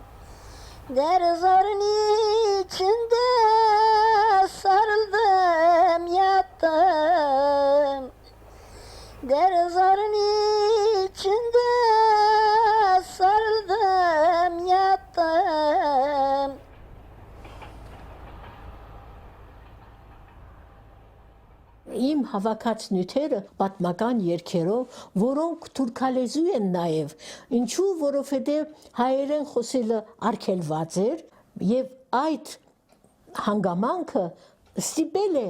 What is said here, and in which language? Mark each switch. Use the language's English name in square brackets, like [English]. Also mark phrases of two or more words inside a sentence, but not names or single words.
[Turkish] Derzorun içinde sarıldım yattım. Derzorun içinde sarıldım yattım. [Armenian] Իմ հավաքած նյութերը պատմական երգերով, որոնք թուրքալեզու են նաև, ինչու, որովհետև հայերեն խոսելը արգելված էր եւ այդ հանգամանքը ստիպել է